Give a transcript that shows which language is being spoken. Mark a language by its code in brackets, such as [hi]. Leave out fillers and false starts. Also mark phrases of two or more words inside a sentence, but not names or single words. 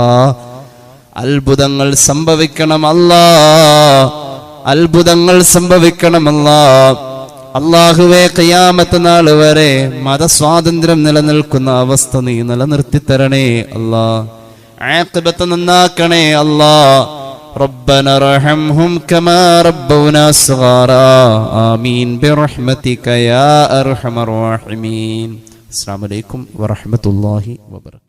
[ml] അത്ഭുതങ്ങൾ സംഭവിക്കണം അല്ലാ, അത്ഭുതങ്ങൾ സംഭവിക്കണം അല്ലാ. അല്ലാഹുവേ, ഖിയാമത്ത് നാൾ വരെ മതസ്വാതന്ത്ര്യം നിലനിൽക്കുന്ന അവസ്ഥ നീ നിലനിർത്തി തരണേ അല്ലാ. ആഖിബത്ത് നന്നാക്കണേ അല്ലാ. [ar] ربنا ارحمهم كما ربونا صغارا آمين برحمتك يا أرحم الراحمين. السلام عليكم ورحمة الله وبركاته.